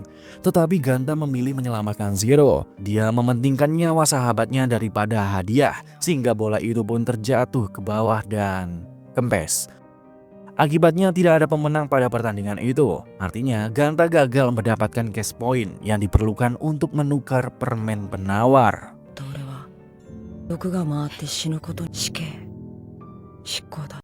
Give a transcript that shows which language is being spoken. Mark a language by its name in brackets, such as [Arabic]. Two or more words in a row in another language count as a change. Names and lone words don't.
[Indonesian] Tetapi Ganta memilih menyelamatkan Shiro. Dia mementingkan nyawa sahabatnya daripada hadiah, sehingga bola itu pun terjatuh ke bawah dan kempes. Akibatnya tidak ada pemenang pada pertandingan itu. Artinya Ganta gagal mendapatkan [English] cash point [Indonesian] yang diperlukan untuk menukar permen penawar. [Japanese] 俺は毒が回って死ぬことに死刑執行だ